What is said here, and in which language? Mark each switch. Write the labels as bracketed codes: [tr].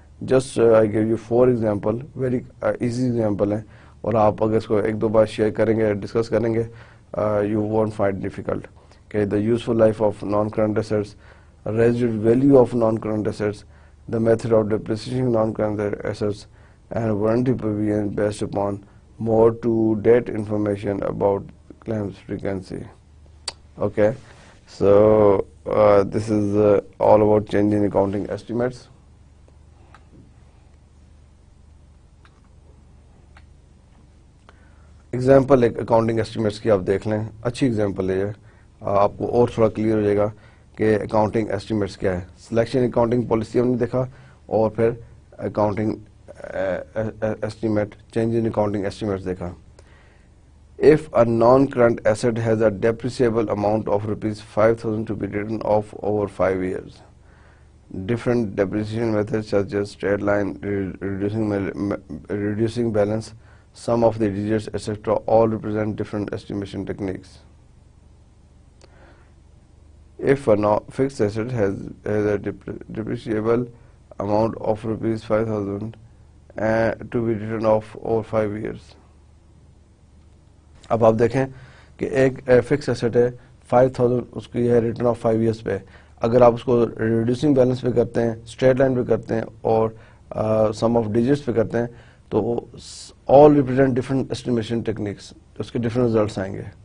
[en] just I give you 4 example, very easy example ہیں, [ur] اور آپ اگر اس کو ایک دو بار شیئر کریں گے, [en] Discuss کریں گے, you won't find difficult. کہ the useful life of non current assets, residual value of non current assets, the method of depreciation non current assets, and warranty provision based upon more to date information about claims frequency. Okay, so this is all about changing accounting estimates. [ur] Example ایک accounting estimates کی آپ دیکھ لیں, اچھی example ہے یہ, آپ کو اور تھوڑا کلیئر ہو جائے گا کہ اکاؤنٹنگ ایسٹیمیٹس کیا ہے. سلیکشن اکاؤنٹنگ پالیسی ہم نے دیکھا, اور پھر accounting estimate, [en] change in accounting estimates [ur] dekha. [en] If a non-current asset has a depreciable amount of rupees 5,000 to be written off over 5 years, different depreciation methods such as straight line, reducing balance, sum of the digits, etc. all represent different estimation techniques. If a fixed asset has a depreciable amount of rupees 5,000 to be written off over 5 years. [ur] اب آپ دیکھیں کہ ایک fix asset ہے 5,000 اس کی ہے return of 5 years پہ. اگر آپ اس کو ریڈیوسنگ بیلنس پہ کرتے ہیں, اسٹریٹ لائن پہ کرتے ہیں اور سم آف ڈیجٹس پہ کرتے ہیں تو [en] all represent different estimation techniques, [ur] اس کے ڈفرنٹ ریزلٹس آئیں گے.